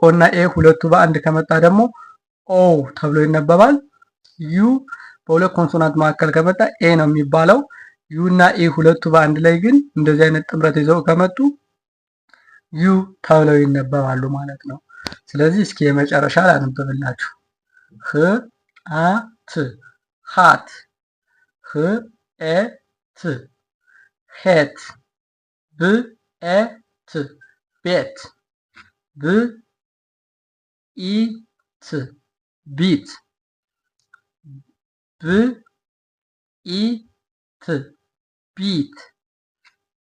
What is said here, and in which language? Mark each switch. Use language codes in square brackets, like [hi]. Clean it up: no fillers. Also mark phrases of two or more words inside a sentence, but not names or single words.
[am] እና ኤ ሁለቱ በአንድ ከመጣ ደግሞ ኦ ተብሎ ይነበባል። ዩ በሁለት ኮንሶናንት መካከል ከመጣ ኤ ነው የሚባለው። ዩ እና ኤ ሁለቱ በአንድ ላይ ግን እንደዚህ አይነት ጥምረት ይዘው ከመጡ ዩ ተብለው ይነበባሉ ማለት ነው። ስለዚህ እስኪ የመጨረሻ ላንብብላችሁ። ህ አ ት ሃት፣ ህ ኤ ት ሄት፣ ብ ኤ ት ቤት፣ ብ ኢ ት ቢት፣ ብ ኢ ት ቢት፣ ብ